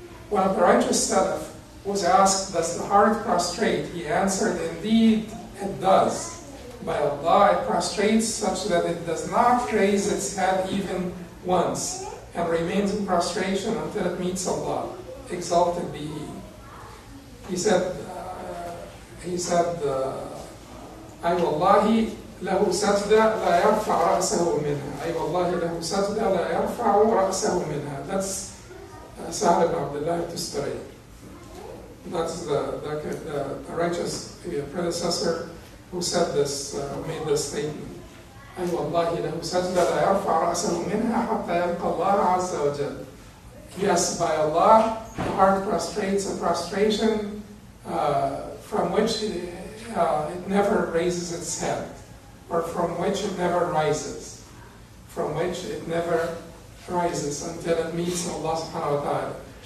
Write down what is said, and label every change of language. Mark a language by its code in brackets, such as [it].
[en] One of the righteous Salaf was asked, does the heart prostrate? He answered, indeed it does. By Allah it prostrates such that it does not raise its head even once, and remains in prostration until it meets Allah, exalted be He. He said, he said, [ar] أي والله له سجدة لا يرفع رأسه منها. أي والله له سجدة لا يرفع رأسه منها. [en] That's Salah ibn Abdullah Tustari. That's the righteous predecessor who said this, made this statement. [ar] أي والله له سجدة لا يرفع رأسه منها حتى يلقى الله عز وجل. [en] Yes, by Allah, the heart prostrates a prostration from which it never raises its head, or from which it never rises, from which it never rises until it meets Allah subhanahu wa ta'ala.